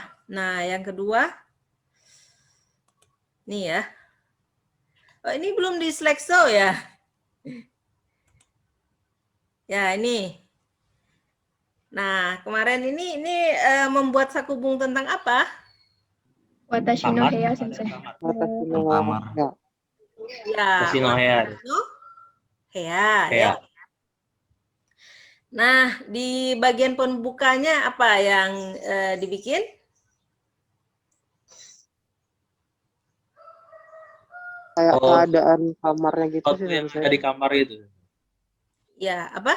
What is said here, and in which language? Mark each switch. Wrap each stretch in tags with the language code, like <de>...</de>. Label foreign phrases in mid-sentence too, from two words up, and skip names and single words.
<id>Nah, yang kedua, nih ya. Oh, ini belum di slideshow ya. Ya, ini. Nah, kemarin ini membuat sakubung tentang apa?</id> <ja>私の</ja> <id>Kamar.</id> <ja>部屋、先生. 私の</ja> <id>Kamar. ya. Ya,</id> <ja>私の部屋. 私の部屋,</ja> <id>ya. Heya. Nah, di bagian pembukanya apa yang dibikin? Kayak Oh. keadaan kamarnya gitu Sesuatu sih yang Sensei. ada di kamar itu. Ya, apa?</id>